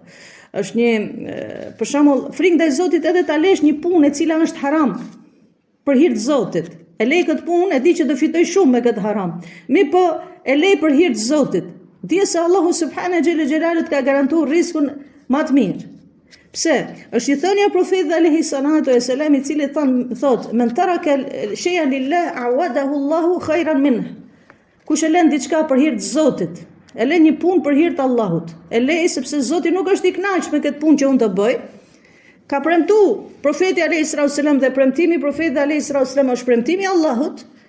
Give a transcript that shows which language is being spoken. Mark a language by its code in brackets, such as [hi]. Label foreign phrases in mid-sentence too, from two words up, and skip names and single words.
[sq] Është një për shembull frikë ndaj Zotit edhe ta lesh një punë e cila është haram për hir të Zotit. E lej këtë punë, e di që do fitoj shumë me këtë haram. Mi po e lej për hir të Zotit. Dije se Allahu subhanahu xhelle xhelalu ka garantuar riskun më të mirë. Pse? Është i thënia profetit [ar] عليه الصلاة والسلام, [sq] i cili thot [ar] من ترك شيئا لله عوضه الله خيرا منه. [sq] Kush e lën diçka për hir të Zotit, e lën një punë për hir të Allahut, e lej sepse Zoti nuk është i kënaqur me këtë punë që unë të bëj. Ka premtu profeti [ar] عليه الصلاة والسلام [sq] dhe premtimi profetit [ar] عليه الصلاة والسلام [sq] është premtimi i Allahut.